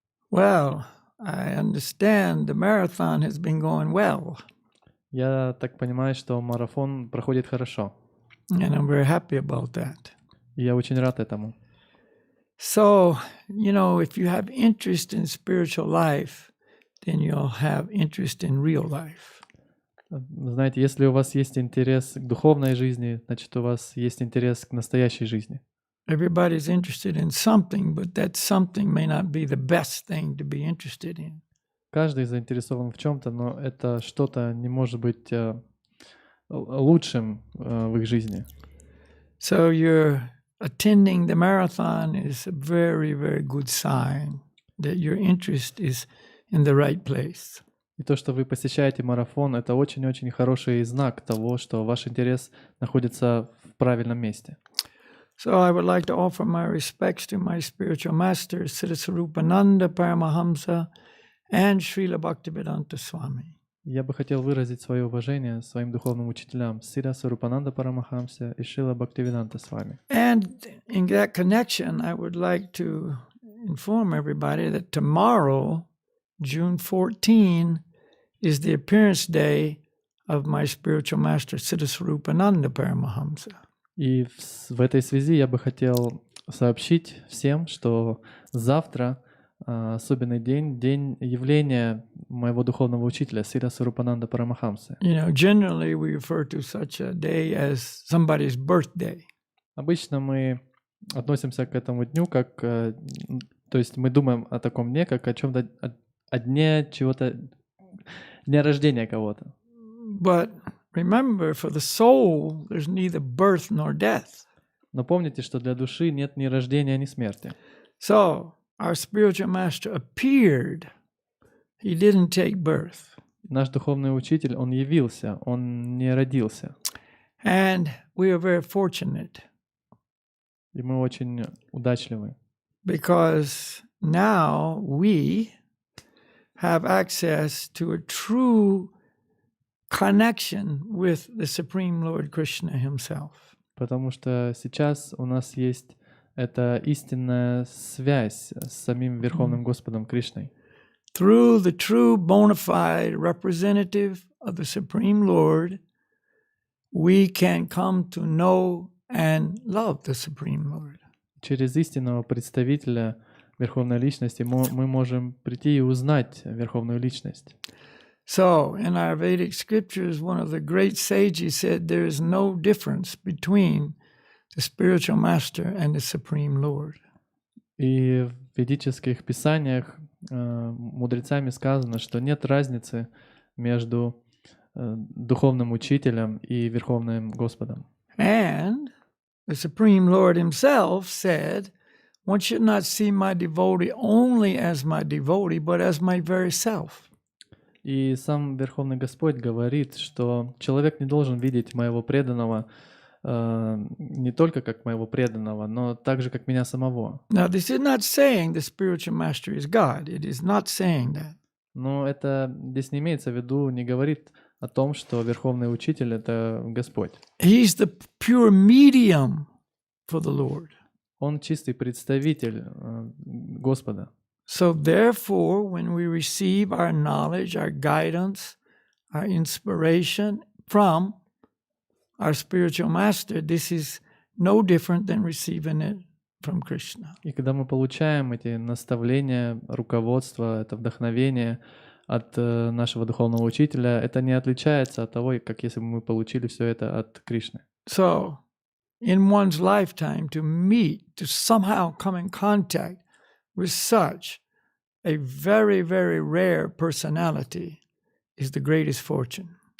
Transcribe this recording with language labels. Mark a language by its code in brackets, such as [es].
[en] Well, I understand the marathon has been going well, [ru] Я так понимаю, что марафон проходит хорошо. [en] and I'm very happy about that. [ru] И я очень рад этому. [en] So, if you have interest in spiritual life, then you'll have interest in real life. [ru] Знаете, если у вас есть интерес к духовной жизни, значит, у вас есть интерес к настоящей жизни. [en] Everybody's interested in something, but that something may not be the best thing to be interested in. [ru] Каждый заинтересован в чем-то, но это что-то не может быть лучшим в их жизни. [en] So you're attending the marathon is a very, very good sign that your interest is in the right place. [ru] И то, что вы посещаете марафон, это очень-очень хороший знак того, что ваш интерес находится в правильном месте. [en] So I would like to offer my respects to my spiritual masters, Siddhasarupananda Paramahamsa and Srila Bhaktivedanta Swami. [ru] Я бы хотел выразить свое уважение своим духовным учителям Сиддхасварупананда Парамахамсе и Шрила Бхактивиданта Свами. [en] And in that connection, I would like to inform everybody that tomorrow, June 14, is the appearance day of my spiritual master, Siddhasarupananda Paramahamsa. [ru] И в этой связи я бы хотел сообщить всем, что завтра особенный день, день явления моего духовного учителя Сиддхасварупананда Парамахамсы. [en] Generally we refer to such a day as somebody's birthday. [ru] Обычно мы относимся к этому дню как, то есть мы думаем о таком дне, как о чем-то, о дне чего-то, дня рождения кого-то. [en] But remember, for the soul, there's neither birth nor death. [ru] Но помните, что для души нет ни рождения, ни смерти. [en] So our spiritual master appeared. He didn't take birth. [ru] Наш духовный учитель, он явился, он не родился. [en] And we are very fortunate. [ru] И мы очень удачливы. [en] Because now we have access to a true connection with the Supreme Lord Krishna himself. [ru] Потому что сейчас у нас есть эта истинная связь с самим Верховным Господом Кришной. [en] Through the true bona fide representative of the Supreme Lord, we can come to know and love the Supreme Lord. [ru] Через истинного представителя Верховной Личности мы можем прийти и узнать Верховную Личность. [en] So, in our Vedic scriptures, one of the great sages said there is no difference between the spiritual master and the Supreme Lord. [ru] И в ведических писаниях мудрецами сказано, что нет разницы между духовным учителем и Верховным Господом. [en] And the Supreme Lord himself said, one should not see my devotee only as my devotee, but as my very self. [ru] И сам Верховный Господь говорит, что человек не должен видеть моего преданного не только как моего преданного, но также как меня самого. [en] Now, this is not saying the spiritual master is God. It is not saying that. [ru] Но это здесь не имеется в виду, не говорит о том, что Верховный Учитель — это Господь. [en] He's the pure medium for the Lord. [ru] Он чистый представитель Господа. [en] So therefore, when we receive our knowledge, our guidance, our inspiration from our spiritual master, this is no different than receiving it from Krishna. [ru] И когда мы получаем эти наставления, руководство, это вдохновение от нашего духовного учителя, это не отличается от того, как если бы мы получили все это от Кришны. [en] So, in one's lifetime, to meet, to somehow come in contact with such a very, very rare personality is the greatest fortune.